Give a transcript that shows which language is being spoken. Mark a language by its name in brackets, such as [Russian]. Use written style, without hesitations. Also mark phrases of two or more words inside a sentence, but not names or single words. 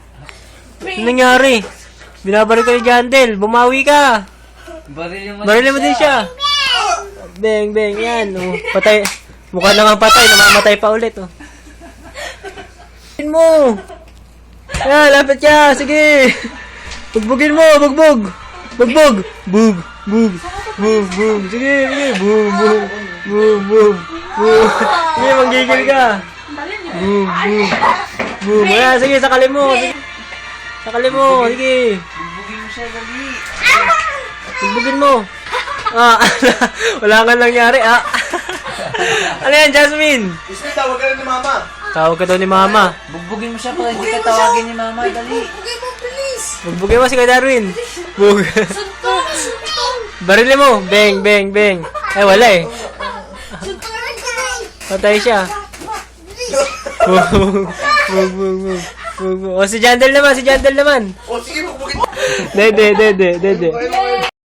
[Filipino] Ano nangyari? Binabalik ka ni Jandel. Bumawi ka. Barilin mo din siya. Beng, beng. Yan, oh. Patay. Mukha naman patay. Namamatay pa ulit, oh. Bugbugin mo. Yan, lapit ka. Sige. Bugbugin mo. Bugbog. Bugbog. Bug. Bug. Bug. Bug. Sige, sige. Bug. Bug. Bug. Bug. Bug. Sige, manggigil ka. Bug. Bug. Bug. Ayan, sige, sakali mo. Sige. Sakali mo. Sige. Bugbugin mo siya, dali. Bugbugin mo. Ah, wala nga nangyari, ah. Ano yan, Jasmine? Ismi, tawag ka na ni Mama. Tawag ka daw ni Mama. Bugbugin mo siya para hindi ka tawagin ni Mama, dali. Bugbugin mo si Kuya Darwin. Bug. Barilin mo. Beng, beng, beng. Eh, wala eh. Patay siya. Bug, bug, bug, bug. O, si Jandel naman, si Jandel naman. O, sige, bugbugin mo. Dede.